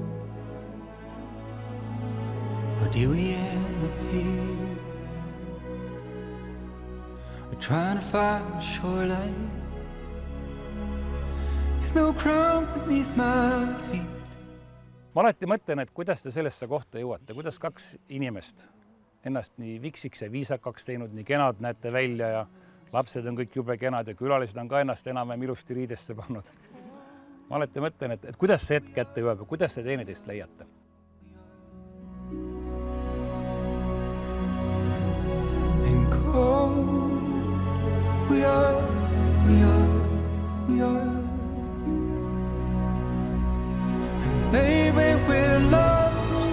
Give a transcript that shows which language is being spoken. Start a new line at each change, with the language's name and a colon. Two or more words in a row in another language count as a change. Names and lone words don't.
English: Or do we end up here? We're trying to find a shoreline with no ground beneath my feet.
Estonian: Ma alati mõtlen, et kuidas te sellesse kohta jõuate, kuidas 2 inimest ennast nii viksiks ja viisakaks teinud, nii kenad näete välja ja lapsed on kõik jube kenad ja külalised on ka ennast enam-vähem ilusti riidesse pannud. Ma alati mõtlen, et kuidas see hetk kätte jõuab ja kuidas te teineteist leiate?
English: And cold we are. Baby, we're lost.